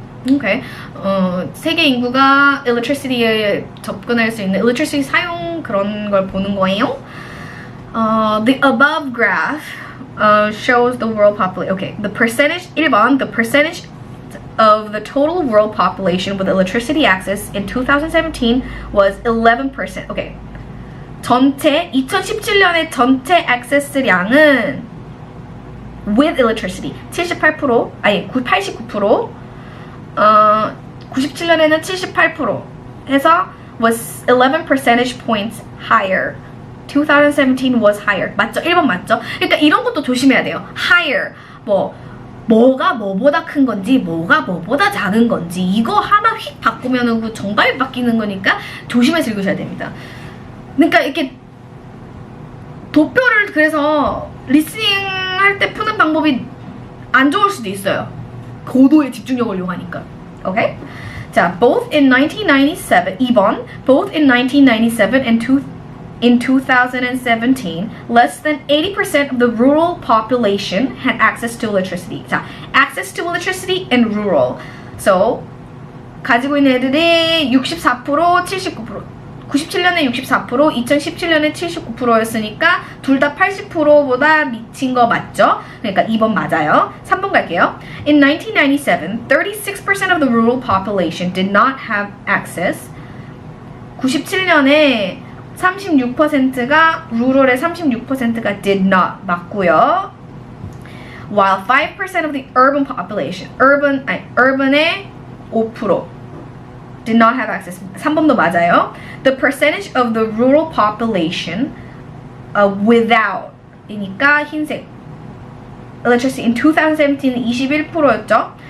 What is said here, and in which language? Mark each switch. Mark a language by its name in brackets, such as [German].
[Korean] Okay, 세계 인구가 electricity에 접근할 수 있는 electricity 사용 그런 걸 보는 거예요. [English] The above graph shows the world population. Okay, the percentage 1번, the percentage of the total world population with electricity access in 2017 was 11%. [Korean] Okay, 전체 2017년의 전체 액세스량은 with electricity 78%, 아니 89%, 97년에는 78% 해서 [English] was 11 percentage points higher. 2017 was higher. [Korean] 맞죠? 1번 맞죠? 그러니까 이런 것도 조심해야 돼요. [English] higher. [Korean] 뭐가 뭐보다 큰 건지, 뭐가 뭐보다 작은 건지, 이거 하나 휙 바꾸면은 그 정답이 바뀌는 거니까 조심해서 읽으셔야 됩니다. 그러니까 이렇게 도표를 그래서 리스닝 할 때 푸는 방법이 안 좋을 수도 있어요. 고도의 집중력을 이용하니까. 오케이? [English] 자, both in 1997, 2번, both in 1997 and in 2017, less than 80% of the rural population had access to electricity. 자, access to electricity and rural. [Korean] So, 가지고 있는 애들이 64%, 79%. 97년에 64%, 2017년에 79%였으니까 둘 다 80%보다 미친 거 맞죠? 그러니까 2번 맞아요. 3번 갈게요. [English] In 1997, 36% of the rural population did not have access. [Korean] 97년에 36%가 rural의 36%가 [English] did not [Korean] 맞고요. [English] While 5% of the urban population, urban의 5% did not have access. [Korean] 3번도 맞아요. [English] The percentage of the rural population without [Korean] 이니까 흰색 [English] electricity in 2017 21%였죠.